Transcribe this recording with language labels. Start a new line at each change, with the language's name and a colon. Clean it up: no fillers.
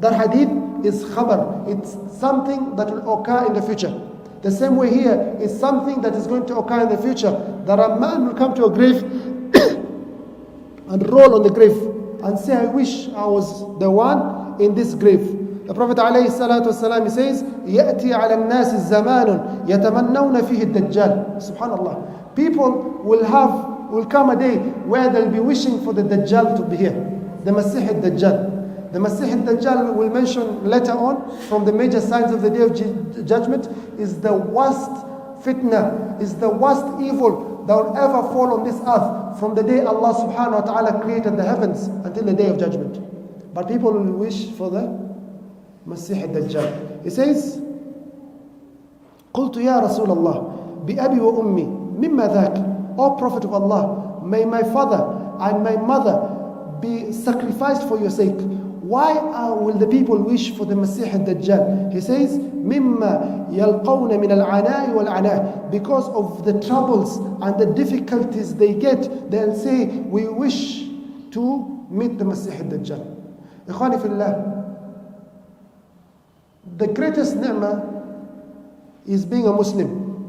English: That hadith is khabar. It's something that will occur in the future. The same way here is something that is going to occur in the future, that a man will come to a grave and roll on the grave and say, I wish I was the one in this grave. The Prophet ﷺ, he says,
Arabic: يَأْتِي عَلَى النَّاسِ الزَّمَانٌ يَتَمَنَّوْنَ فِيهِ الدَّجَّالِ. Subhanallah.
English: People will come a day where they'll be wishing for the Dajjal to be here. The Masih al-Dajjal. The Masih al-Dajjal will mention later on from the major signs of the day of judgment is the worst fitna, is the worst evil that will ever fall on this earth from the day Allah subhanahu wa ta'ala created the heavens until the day of judgment. But people will wish for the Masih al-Dajjal. He says,
Arabic: قلت يا رسول الله بأبي وأمي مما ذاك.
English: O Prophet of Allah, may my father and my mother be sacrificed for your sake. Why will the people wish for the Masih al-Dajjal? He says,
Arabic: مِمَّا يَلْقَوْنَ مِنَ الْعَنَاءِ وَالْعَنَاءِ.
English: Because of the troubles and the difficulties they get, they'll say, we wish to meet the Masih al-Dajjal. Ikhwani fillah, the greatest ni'mah is being a Muslim.